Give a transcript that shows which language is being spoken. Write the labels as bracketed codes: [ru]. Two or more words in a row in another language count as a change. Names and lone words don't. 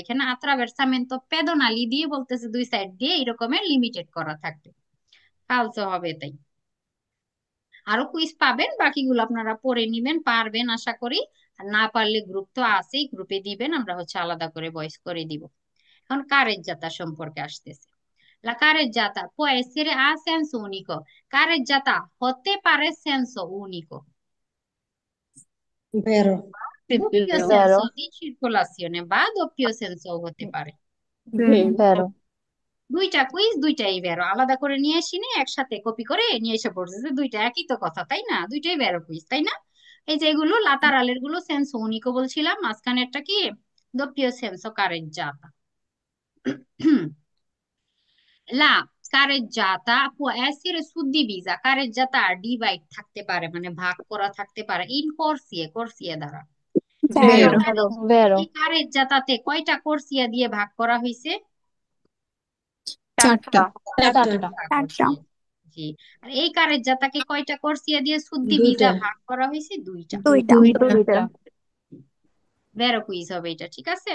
[bn] এখানে [it] attraversamento pedonali [bn] দিয়ে বলতেছে দুই সাইড দিয়ে এরকমের লিমিটেড করা থাকবে, ফালসো হবে তাই। আরো কুইজ পাবেন, বাকিগুলো আপনারা পড়ে নিবেন, পারবেন আশা করি। আর না পারলে গ্রুপ তো আছেই, গ্রুপে দিবেন, আমরা হচ্ছে আলাদা করে ভয়েস করে দিব। এখন কারেজ্জাতা সম্পর্কে আসতেছে। [it] La careggiata può essere a senso unico. [bn] Careggiata হতে পারে [it] senso unico, ভেরো। doppio vero, senso di circolazione বা doppio senso [bn] হতে পারে। [it] vero, vero, [bn] দুইটা কুইজ দুইটাই বেরো, আলাদা করে নিয়ে আসিনি, একসাথে কপি করে নিয়ে এসে পড়ছে যে দুইটা একই তো কথা, তাই না? দুইটাই বেরো কুইজ, তাই না? এই যে এগুলো লাতারালের গুলো [it] senso unico [bn] বলছিলাম, মাঝখানেরটা কি [it] doppio senso careggiata। La careggiata può essere suddivisa, [bn] careggiata ডিভাইড থাকতে পারে, মানে ভাগ করা থাকতে পারে, ইন corsie, corsie দ্বারা। [it] ভেরো। vero, vero, vero, [bn] এই কারেজ্জাতাতে কয়টা কোর্সিয়া দিয়ে ভাগ করা হয়েছে? চারটা, চারটা। চারটা, চারটা। জি। আর এই কারেজ্জাতাকে কয়টা কোর্সিয়া দিয়ে দুইটা। সুদ্দিবিজা ভাগ করা হয়েছে? দুইটা। দুইটা। দুইটা, বেরো কুইজ হবে এটা, ঠিক আছে।